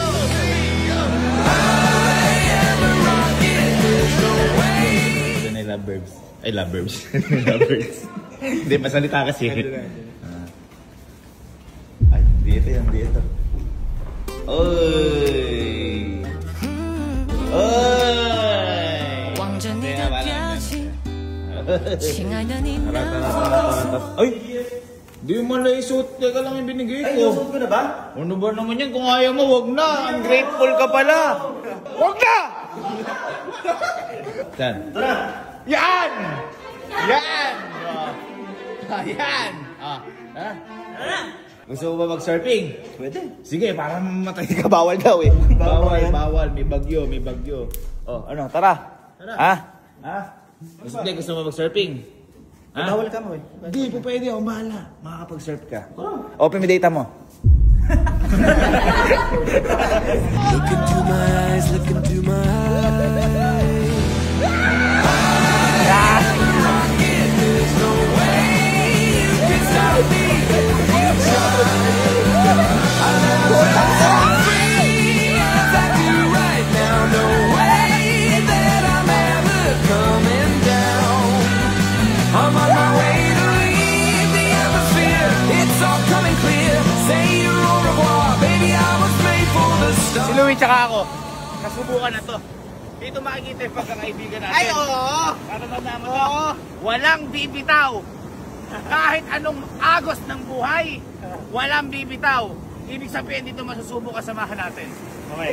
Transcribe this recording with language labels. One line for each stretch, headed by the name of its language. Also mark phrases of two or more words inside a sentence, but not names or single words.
Filipino: Ito na yung lovebirds. Ay, lovebirds. Lovebirds. Hindi, masalita kasi. Ay, dito yan, dito. Oy! Oy!
Chinese: 望着你的表情，亲爱的你能否？
Filipino: Ay! Di mo na isuot. Teka lang yung binigay ko. Ay, isuot ko na ba? Ano ba naman yan? Kung ayaw mo, wag na. Ungrateful ka pala. Wag na! Saan? Yan! Yan! Yan! Ah. Ha? Gusto mo ba mag-surfing? Pwede. Sige, para mamatay ka. Bawal daw eh. Bawal. May bagyo. Oh, ano? Tara. Ha? Gusto mo mag-surfing? Ha? Bawal ka mo eh. Hindi, pwede ako. Bahala. Makakapag-surf ka. Open mo data mo.
English: Look into my eyes, look into my eyes. There's no way you can stop me if you try. I'll never felt so free as I do right now. No way that I'm ever coming down. I'm on my way to leave the atmosphere. It's all coming clear. Say your
French: au revoir,
English: baby. I was made for the stars.
Filipino: Si Louie tsaka ako, nasubukan na to. Dito makikita yung pagkakaibigan natin. Ay, oo! Para naman to. Walang bibitaw. Kahit anong agos ng buhay, walang bibitaw. Ibig sabihin dito masusubok kasamahan natin. Okay.